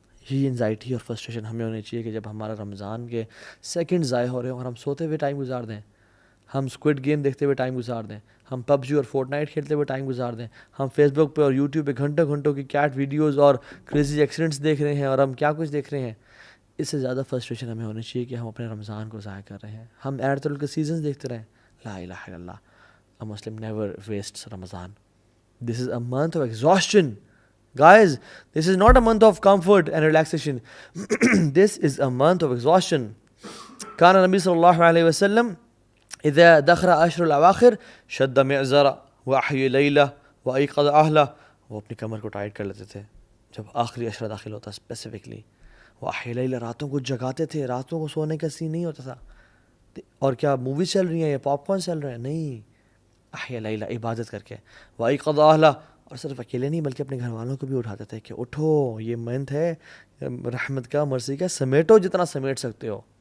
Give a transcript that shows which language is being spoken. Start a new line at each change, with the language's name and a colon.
Urdu: یہ انزائٹی اور فرسٹریشن ہمیں ہونی چاہیے کہ جب ہمارا رمضان کے سیکنڈ ضائع ہو رہے ہیں اور ہم سوتے ہوئے ٹائم گزار دیں, ہم اسکوڈ گیم دیکھتے ہوئے ٹائم گزار دیں, ہم PUBG اور فورٹ نائٹ کھیلتے ہوئے ٹائم گزار دیں, ہم فیس بک پہ اور یوٹیوب پہ گھنٹوں گھنٹوں کی کیٹ ویڈیوز اور کریزی ایکسیڈنٹس دیکھ رہے ہیں, اور ہم کیا کچھ دیکھ رہے ہیں. اس سے زیادہ فرسٹریشن ہمیں ہونی چاہیے کہ ہم اپنے رمضان کو ضائع کر رہے ہیں. ہم ایرتل کے سیزنز دیکھتے رہیں.
Arabic: لا الہ الا اللہ,
English: a Muslim never wastes Ramadan. This is a month of exhaustion. Guys, this is not a month of comfort and relaxation. This is a month of exhaustion.
Arabic: كان النبي صلى الله عليه وسلم إذا دخل عشر الأواخر شد معزرة وأحيا ليلة وأيقظ أهله.
Urdu: وہ اپنی کمر کو ٹائٹ کر لیتے تھے جب آخری عشرہ داخل ہوتا, اسپیسیفکلی
Arabic: وأحيا ليلة,
Urdu: راتوں کو جگاتے تھے, راتوں کو سونے کا سین نہیں ہوتا تھا. اور کیا موویز چل رہی ہیں یا پاپ کارن چل رہے ہیں, نہیں,
Arabic: أحيا ليلة
Urdu: عبادت کر کے,
Arabic: وأيقظ أهله,
Urdu: اور صرف اکیلے نہیں بلکہ اپنے گھر والوں کو بھی اٹھاتے تھے کہ اٹھو, یہ منتھ ہے رحمت کا, مرضی کا, سمیٹو جتنا سمیٹ سکتے ہو.